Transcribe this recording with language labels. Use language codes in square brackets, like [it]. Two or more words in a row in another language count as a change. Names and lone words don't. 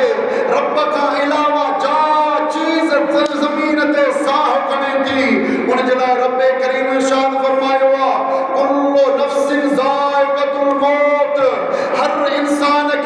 [sd] रब खां अलावा जा चीज़ ज़मीन ते साह खणे थी, उन जे लाइ रब करीम इरशाद फरमायो आहे [ar] كل نفس ذائقة الموت. [sd] हर इंसान